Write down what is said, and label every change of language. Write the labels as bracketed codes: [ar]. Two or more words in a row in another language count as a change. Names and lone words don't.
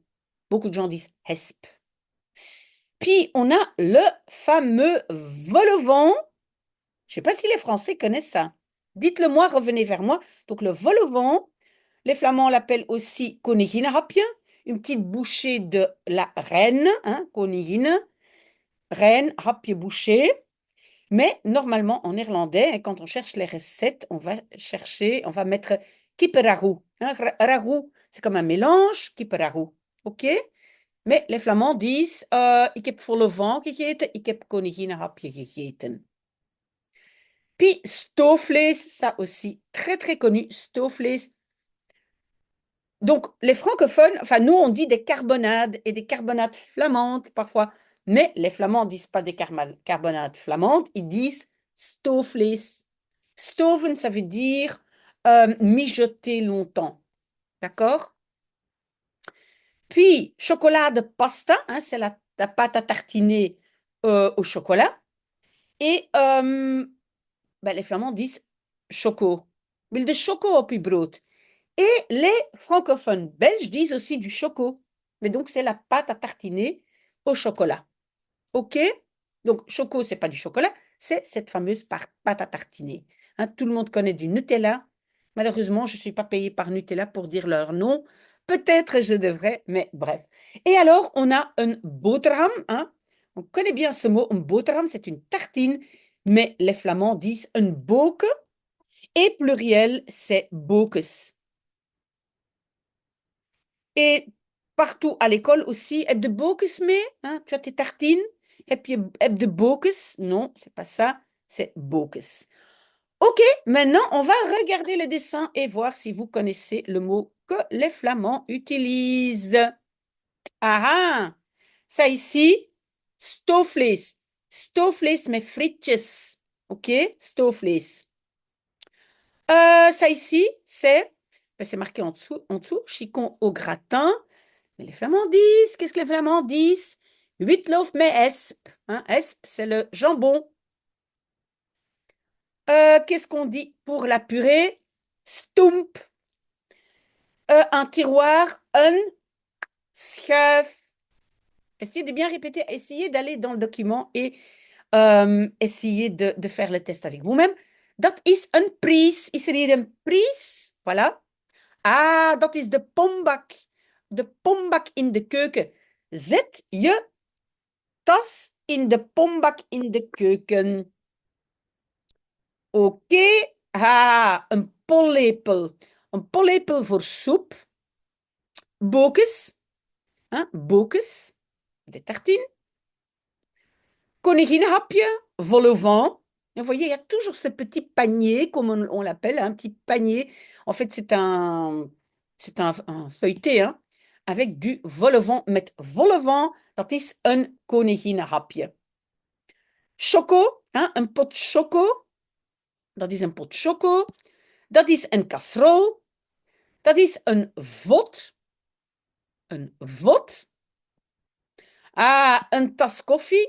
[fr] Beaucoup de gens disent hesp. Puis, on a le fameux vol au vent. Je ne sais pas si les Français connaissent ça. Dites-le moi, revenez vers moi. Donc, le vol au vent, les Flamands l'appellent aussi koninginnenhapje, une petite bouchée de la reine, hein, koningin, reine, hapje, bouchée. Mais normalement, en néerlandais, hein, quand on cherche les recettes, on va mettre kippenragout. Hein, ragout, c'est comme un mélange, kippenragout. OK? Mais les Flamands disent, [nl] ik heb volle vent gegeten, ik heb koninginnenhapje gegeten. [fr] Puis stoofvlees, ça aussi, très très connu, stoofvlees. Donc les francophones, enfin nous on dit des carbonades et des carbonades flamandes parfois, mais les Flamands ne disent pas des carbonades flamandes, ils disent stoofvlees. Stoven, ça veut dire mijoter longtemps, d'accord? Puis chocolat pasta, hein, c'est la pâte à tartiner au chocolat. Et ben, les Flamands disent choco. [nl] Wil de choco op uw brood. [fr] Et les francophones belges disent aussi du choco. Mais donc, c'est la pâte à tartiner au chocolat. OK? Donc, choco, c'est pas du chocolat, c'est cette fameuse pâte à tartiner. Hein, tout le monde connaît du Nutella. Malheureusement, je ne suis pas payée par Nutella pour dire leur nom. Peut-être je devrais, mais bref. Et alors, on a un boterham. Hein? On connaît bien ce mot. Un boterham, c'est une tartine, mais les Flamands disent un boke. Et pluriel, c'est bokes. Et partout à l'école aussi, [nl] heb de bokes mee? [fr] Hein? Tu as tes tartines? [nl] Heb de bokes? [fr] Non, c'est pas ça, c'est bokes. Ok, maintenant on va regarder le dessin et voir si vous connaissez le mot que les Flamands utilisent. Ah ah, ça ici, stoofvlees. [nl] Stoofvlees met frietjes. [fr] Ok, stoofvlees. Ça ici, c'est marqué en dessous, chicon au gratin. Mais les Flamands disent, qu'est-ce que les Flamands disent? [nl] Witlof met esp. [fr] Hein, esp, c'est le jambon. Qu'est-ce qu'on dit pour la purée? Stump. Un tiroir, un schuif. Essayez de bien répéter, essayez d'aller dans le document et essayez de faire le test avec vous-même. [nl] Dat is een pries. Is er hier een pries? Voilà. Ah, dat is de pombak. De pombak in de keuken. Zet je tas in de pombak in de keuken. Oké. Ah, een pollepel. Een pollepel voor soep. Bokes. [fr] Hein? Bokes. Des tartines. Koninginnenhapje. Vol au vent. Vous voyez, il y a toujours ce petit panier, comme on l'appelle, un petit panier. En fait, c'est un feuilleté, hein, avec du vol au vent. [nl] Met vol au vent, dat is een koninginnenhapje. Choco, hein, een pot choco. Dat is een pot choco. Dat is een casserole. Dat is een vod. Een vod. Ah, een tas koffie.